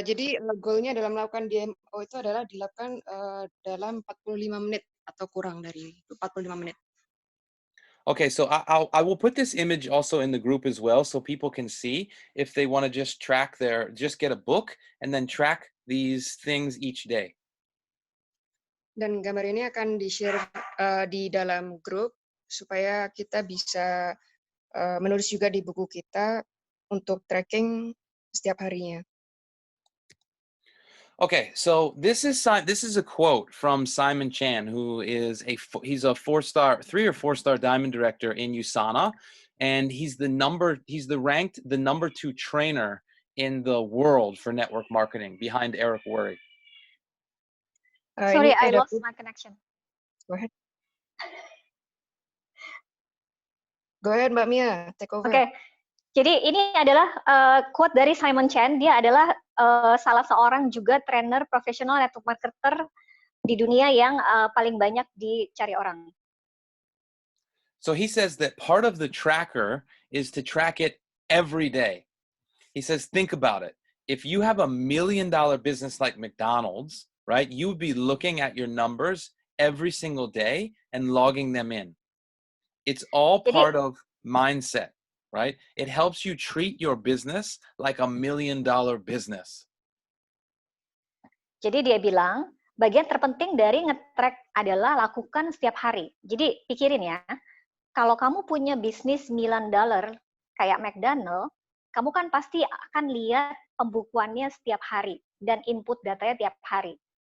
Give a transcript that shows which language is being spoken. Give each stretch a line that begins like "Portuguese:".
Indonesian: Jadi goalnya dalam melakukan DMO itu adalah dilakukan dalam 45 menit atau kurang dari 45 menit.
English: Okay, so I will put this image also in the group as well so people can see if they want to just track just get a book and then track these things each day.
Indonesian: Dan gambar ini akan di-share di dalam grup supaya kita bisa menulis juga di buku kita untuk tracking setiap harinya.
English: Okay, so this is a quote from Simon Chan, who is he's a 3 or 4-star diamond director in USANA, and he's ranked the number 2 trainer in the world for network marketing behind Eric Worre. Sorry, I lost my connection. Go ahead. Go ahead, Mbak Mia, take over.
Indonesian: Oke, jadi ini adalah quote dari Simon Chan. Dia adalah salah seorang juga trainer profesional network marketer di dunia yang paling banyak dicari orang.
English: So he says that part of the tracker is to track it every day. He says, think about it. If you have $1 million business like McDonald's, right, you would be looking at your numbers every single day and logging them in. It's all part of mindset, right? It helps you treat your business like $1 million business.
Indonesian: Jadi dia bilang, bagian terpenting dari nge-track adalah lakukan setiap hari. Jadi pikirin ya, kalau kamu punya bisnis $1 million kayak McDonald, kamu kan pasti akan lihat pembukuannya setiap hari dan input datanya tiap hari.